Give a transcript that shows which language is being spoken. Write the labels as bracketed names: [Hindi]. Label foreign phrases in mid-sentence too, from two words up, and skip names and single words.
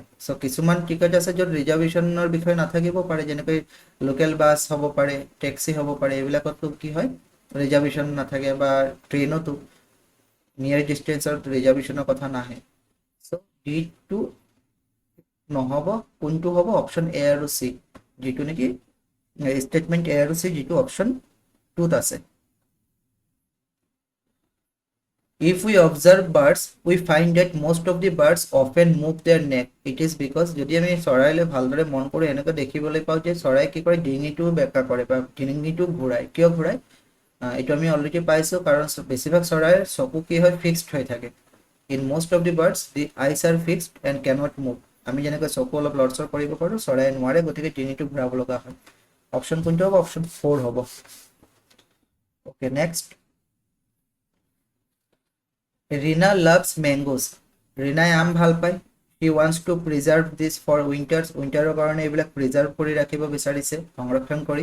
[Assamese] চ' কিছুমান টিকেট আছে য'ত ৰিজাৰ্ভেশ্যনৰ বিষয়ে নাথাকিব পাৰে, যেনেকৈ [English] local bus [Assamese] হ'ব পাৰে, টেক্সি হ'ব পাৰে, এইবিলাকতো কি হয় ৰিজাৰ্ভেশ্যন নাথাকে, বা ট্ৰেইনতো [English] near distanceত [Assamese] ৰিজাৰ্ভেশ্যনৰ কথা নাহে। চ' ডিটো নহ'ব, কোনটো হ'ব [English] option A [Assamese] আৰু চি, যিটো নেকি [English] statement A [Assamese] আৰু চি যিটো অপশ্যন 2ত আছে। [English] If we observe birds, we find that most of the birds often move their neck. It is because [Assamese] যদি আমি চৰাইলৈ ভালদৰে মন কৰোঁ এনেকৈ দেখিবলৈ পাওঁ যে চৰাই কি কৰে ডিঙিটো বেঁকা কৰে বা ডিঙিটো ঘূৰাই, কিয় ঘূৰাই এইটো আমি অলৰেডি পাইছোঁ, কাৰণ বেছিভাগ চৰাইৰ চকু কি হয় ফিক্সড হৈ থাকে। [English] ইন most of the birds the eyes are fixed and cannot move, [Assamese] আমি যেনেকৈ চকু অলপ লৰচৰ কৰিব পাৰোঁ চৰাই নোৱাৰে, গতিকে ডিঙিটো ঘূৰাব লগা হয়। অপশ্যন কোনটো হ'ব, অপশ্যন 4 হ'ব। [English] okay, next. Reena loves mangoes, [Assamese] ৰীনাই আম ভাল পায়। [English] He wants to preserve this for winters, [Assamese] উইণ্টাৰৰ কাৰণে এইবিলাক প্ৰিজাৰ্ভ কৰি ৰাখিব বিচাৰিছে, সংৰক্ষণ কৰি।